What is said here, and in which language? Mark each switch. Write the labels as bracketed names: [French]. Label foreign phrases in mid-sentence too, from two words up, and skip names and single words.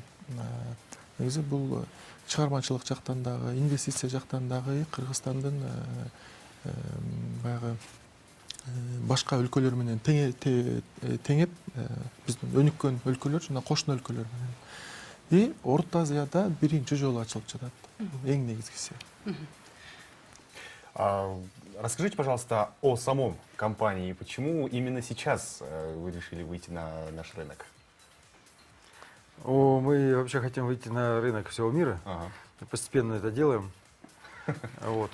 [Kyrgyz] Негизи бул чыгармачылык жактан дагы, инвестиция жактан дагы Кыргызстандын баягы башка өлкөлөр менен теңеп, биздин өнүккөн өлкөлөр жана кошуна өлкөлөр менен. И Орто Азияда биринчи жолу ачылып жатат. Эң негизгиси. [Russian] Расскажите, пожалуйста, о самом компании. Почему именно сейчас вы решили выйти на наш рынок? Мы вообще хотим выйти на рынок всего мира. Ага. Постепенно это делаем. Вот.